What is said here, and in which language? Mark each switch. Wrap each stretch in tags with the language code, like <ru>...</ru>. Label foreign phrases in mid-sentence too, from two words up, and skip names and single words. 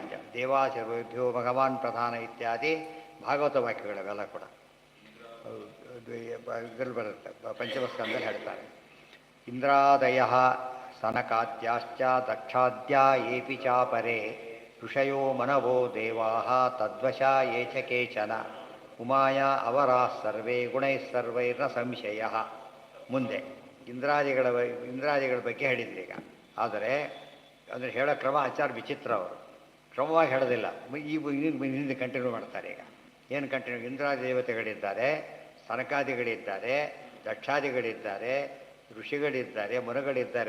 <sa>ದೇವಾಸುರೇಭ್ಯೋ ಭಗವಾನ್ ಪ್ರಧಾನ</sa> <kn>ಇತ್ಯಾದಿ ಭಾಗವತ ವಾಕ್ಯಗಳವೆಲ್ಲ ಕೂಡ ಇದರಲ್ಲಿ ಬರುತ್ತೆ. ಪಂಚಮಸ್ಕಂದಲ್ಲಿ ಹೇಳ್ತಾರೆ.</kn> <sa>ಇಂದ್ರಾದಯ ಸನಕಾದ್ಯಾಶ್ಚ ದಕ್ಷಾದ್ಯ ಏಪಿ ಚಾಪರೇ ಋಷಯೋ ಮನವೋ ದೇವಾ ತದ್ವಶ ಯೇ ಚ ಕೇಚನ ಉಮಾಯ ಅವರಾ ಸರ್ವೇ ಗುಣೈಸ್ಸರ್ವೈರ್ನ ಸಂಶಯ.</sa> <kn>ಮುಂದೆ ಇಂದ್ರಾದಿಗಳ ಬಗ್ಗೆ ಹೇಳಿದ್ರಿ ಈಗ. ಆದರೆ ಅಂದರೆ ಹೇಳೋ ಕ್ರಮ ಆಚಾರ ವಿಚಿತ್ರ. ಅವರು ಕ್ರಮವಾಗಿ ಹೇಳೋದಿಲ್ಲ, ಹಿಂದೆ ಕಂಟಿನ್ಯೂ ಮಾಡ್ತಾರೆ. ಈಗ ಏನು ಕಂಟಿನ್ಯೂ? ಇಂದ್ರಾದಿ ದೇವತೆಗಳಿದ್ದಾರೆ, ಸನಕಾದಿಗಳಿದ್ದಾರೆ, ದಕ್ಷಾದಿಗಳಿದ್ದಾರೆ, ಋಷಿಗಳಿದ್ದಾರೆ, ಮುನಗಳಿದ್ದಾರೆ.</kn>